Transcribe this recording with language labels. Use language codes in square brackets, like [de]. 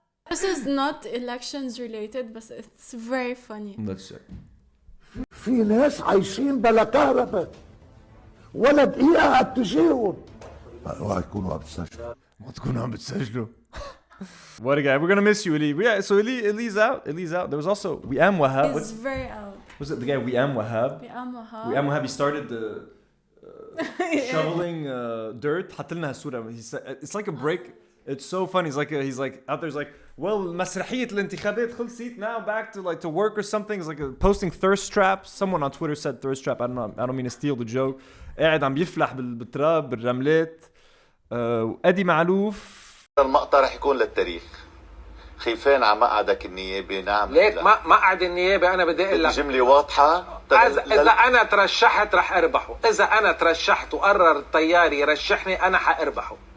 [en] It's not elections related, but it's very funny. Let's check. [ar] في ناس عايشين بلا كهرباء ولا دقيقة قد تجيهم. اوعى يكونوا عم تسجلوا. ما تكونوا عم بتسجلوا. [en] What a guy. We're gonna miss you, Eli. Yeah, so Eli's out. Eli's out. There was also Wiam Wahab. He's very out. Was it the guy Wiam Wahab? Wiam Wahab. He started the shoveling dirt. [ar] حط صورة. [en] He said it's like a break. It's so funny. He's like out there's like, well, [ar] مسرحية الانتخابات خلصت, [en] now back to work or something. It's like posting thirst traps. Someone on Twitter said thirst trap. I don't mean to steal the joke. [ar] قاعد عم يفلح بالتراب بالرملات. أدي معلوف. المقطع رح يكون للتاريخ. خيفان على مقعدك النيابي. نعم. ليك مقعد النيابي انا بدي اقول لك الجملة واضحة. اذا انا ترشحت رح اربحه. اذا انا ترشحت وقرر الطيار يرشحني انا حاربحه.